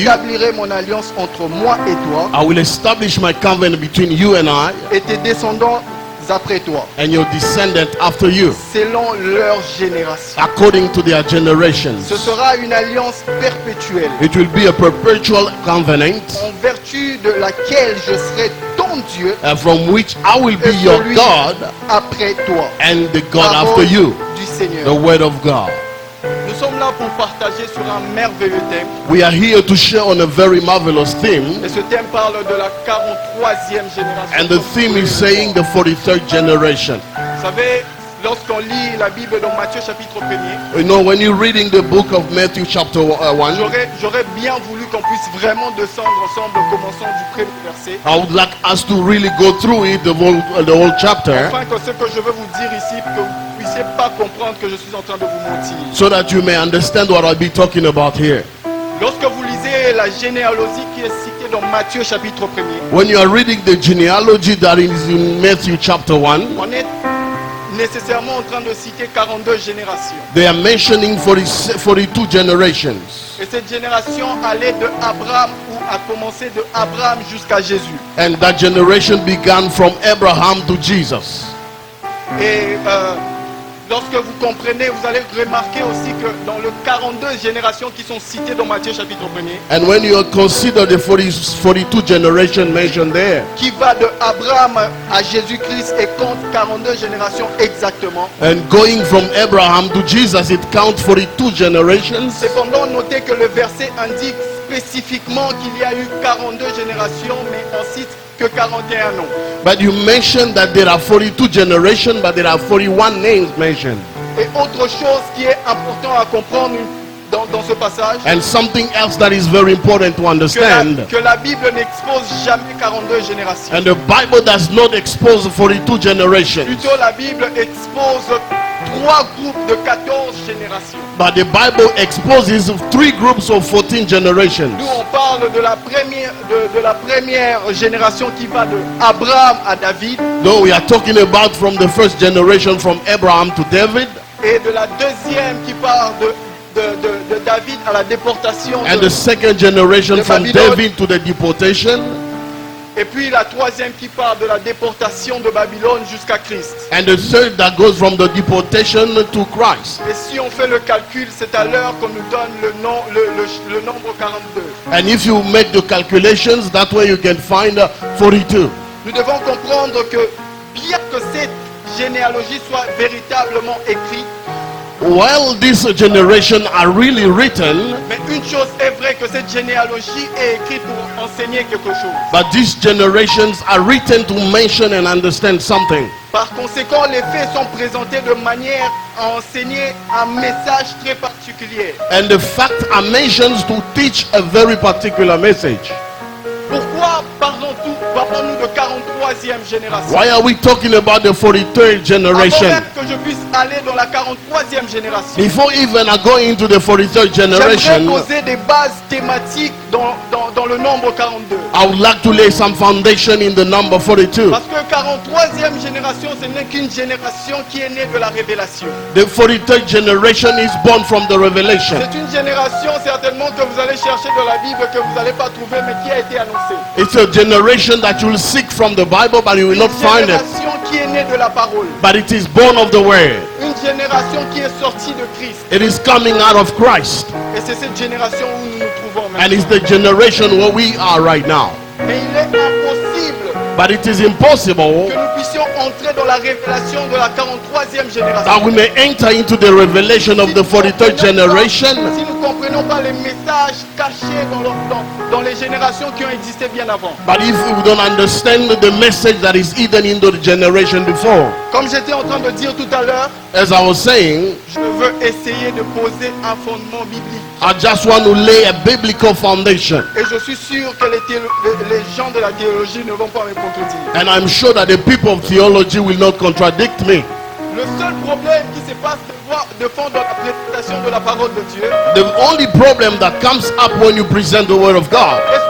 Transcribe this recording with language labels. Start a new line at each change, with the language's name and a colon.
French: J'établirai mon alliance entre moi et toi
English: I will establish my covenant between you and I
French: et tes descendants après toi,
English: and your descendant after you,
French: selon leur génération.
English: according to their generations.
French: Ce sera une alliance perpétuelle,
English: It will be a perpetual covenant
French: en vertu de laquelle je serai ton Dieu
English: from which I will
French: et
English: be your
French: celui
English: God
French: après toi.
English: and the God
French: Parole
English: after you,
French: du
English: the
French: Seigneur.
English: word of God.
French: Nous sommes là pour partager sur un merveilleux thème.
English: We are here to share on a very marvelous theme,
French: Et ce thème parle de la 43e génération.
English: and the theme is saying the 43rd generation.
French: Vous savez, lorsqu'on lit la Bible dans Matthieu chapitre 1er,
English: You know, when you're reading the book of Matthew chapter 1,
French: j'aurais bien voulu qu'on puisse vraiment descendre ensemble, commençant du premier verset.
English: I would like us to really go through it, the whole chapter,
French: Afin que ce que je veux vous dire ici, que vous ne puissiez pas comprendre que je suis en train de vous mentir.
English: so that you may understand what I'll be talking about here.
French: Lorsque vous lisez lisez la généalogie qui est citée dans Matthieu chapitre 1er,
English: when you are reading the genealogy that is in Matthew chapter 1,
French: on est nécessairement en train de citer 42 générations.
English: they are mentioning 42 generations.
French: Et cette génération allait de Abraham, ou a commencé de Abraham jusqu'à Jésus.
English: And that generation began from Abraham to Jesus.
French: Et lorsque vous comprenez, vous allez remarquer aussi que dans les 42 générations qui sont citées dans Matthieu chapitre 1er,
English: And when you consider the 42 generation mentioned there,
French: qui va de Abraham à Jésus-Christ et compte 42 générations exactement.
English: and going from Abraham to Jesus, it counts 42 generations.
French: Cependant, notez que le verset indique spécifiquement qu'il y a eu 42 générations, mais on cite que 41 noms.
English: But you mentioned that there are 42 generations, but there are 41 names mentioned.
French: Et autre chose qui est important à comprendre dans ce passage,
English: And something else that is very important to understand,
French: que la Bible n'expose jamais 42 générations.
English: and the Bible does not expose 42 generations,
French: Plutôt, la Bible expose 3 groupes de 14 générations.
English: but the Bible exposes 3 groups of 14 generations.
French: Nous, on parle de la première génération qui va de Abraham à David,
English: Though we are talking about from the first generation from Abraham to David,
French: et de la deuxième qui part de David à la déportation
English: and the second generation
French: de
English: from
French: Babylone.
English: David to the deportation,
French: Et puis la troisième qui part de la déportation de Babylone jusqu'à Christ.
English: and the third that goes from the deportation to Christ.
French: Et si on fait le calcul, c'est à l'heure qu'on nous donne le nombre 42.
English: And if you make the calculations, that way you can find 42.
French: Nous devons comprendre que bien que cette généalogie soit véritablement écrite,
English: While these generations are really written,
French: mais une chose est vraie, que cette généalogie est écrite pour enseigner quelque chose.
English: but these generations are written to mention and understand something.
French: Par conséquent, les faits sont présentés de manière à enseigner un message très particulier.
English: And the facts are mentioned to teach a very particular message.
French: Pourquoi parlons-nous de 43e génération?
English: Why are we talking about the 43rd
French: Avant
English: generation?
French: même que je puisse aller dans la 43e génération,
English: Before even I go into the 43rd
French: j'aimerais
English: generation,
French: poser des bases thématiques dans le nombre 42.
English: I would like to lay some foundation in the number 42.
French: Parce que 43e génération, ce n'est qu'une génération qui est née de la révélation.
English: The 43rd generation is born from the revelation.
French: C'est une génération certainement que vous allez chercher dans la Bible, que vous n'allez pas trouver, mais qui a été annoncée.
English: It's a generation that you will seek from the Bible, but you will not
French: Une
English: find it.
French: génération qui est née de la parole.
English: But it is born of the word.
French: Une génération qui est sortie de Christ.
English: It is coming out of Christ.
French: Et c'est cette génération où nous nous trouvons
English: And
French: maintenant.
English: it's the generation where we are right now.
French: Mais il est impossible
English: But it is impossible
French: que nous puissions entrer dans la révélation de la 43e génération.
English: that we may enter into the revelation of the 43rd generation
French: Si nous ne comprenons pas les messages cachés dans les générations qui ont existé bien avant.
English: but if we don't understand the message that is hidden into the generation before.
French: Comme j'étais en train de dire tout à l'heure,
English: As I was saying,
French: je veux essayer de poser un fondement biblique.
English: I just want to lay a biblical foundation.
French: Et je suis sûr que les gens de la théologie ne vont pas me contredire.
English: And I'm sure that the people of theology will not contradict me.
French: Le seul problème qui se passe de fond dans la présentation de la parole de Dieu
English: The only problem that comes up when you present the word of God,